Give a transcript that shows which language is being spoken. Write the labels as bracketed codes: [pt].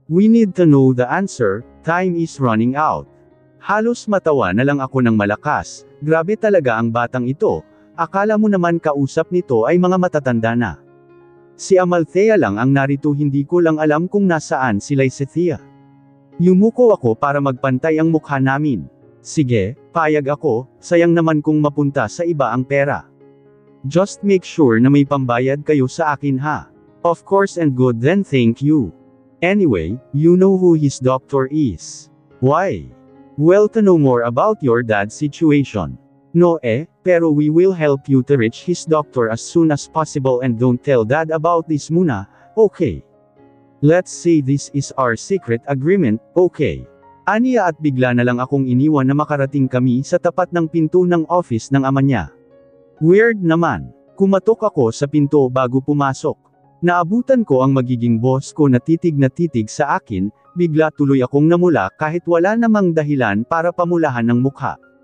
[en] We need to know the answer, time is running out. [tl] Halos matawa na lang ako ng malakas, grabe talaga ang batang ito, akala mo naman kausap nito ay mga matatanda na. Si Amalthea lang ang narito hindi ko lang alam kung nasaan si Lysethea. Yumuko ako para magpantay ang mukha namin. Sige, payag ako, sayang naman kung mapunta sa iba ang pera. [en] Just make sure [tl] na may pambayad kayo sa akin ha. [en] Of course and good then thank you. Anyway, you know who his doctor is. Why? Well to know more about your dad's situation. No pero we will help you to reach his doctor as soon as possible and don't tell dad about this muna, okay? Let's say this is our secret agreement, okay? [tl] Aniya at bigla na lang akong iniwan na makarating kami sa tapat ng pinto ng office ng ama niya. Weird naman. Kumatok ako sa pinto bago pumasok. Naabutan ko ang magiging boss ko na titig sa akin, bigla tuloy akong namula kahit wala namang dahilan para pamulahan ng mukha.